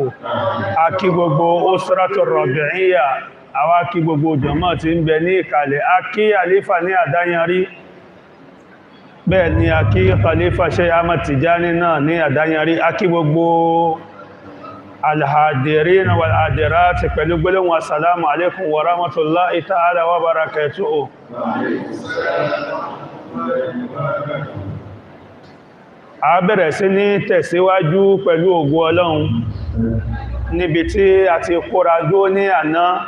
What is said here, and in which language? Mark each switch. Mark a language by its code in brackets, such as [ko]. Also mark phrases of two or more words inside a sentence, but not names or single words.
[yo] Akí gbogbo usratu Robi'iyya, àwa kí gbogbo jàmáà tí ń bẹ ní ìkàlẹ̀, akí àlífà ní àdáyanrí, bẹ́ẹ̀ ni akí khalifa Sheikh Ahmad Tijani náà ní àdáyanrí, akí gbogbo [ar] الحاضرين والحاضرات [yo] pẹ̀lú gbólóhùn [ar] السلام عليكم ورحمة الله تعالى وبركاته. [yo] A bẹ̀rẹ̀ sí ní tẹ̀síwájú pẹ̀lú ògo Ọlọ́run níbi tí a ti kóra dúró ní àná.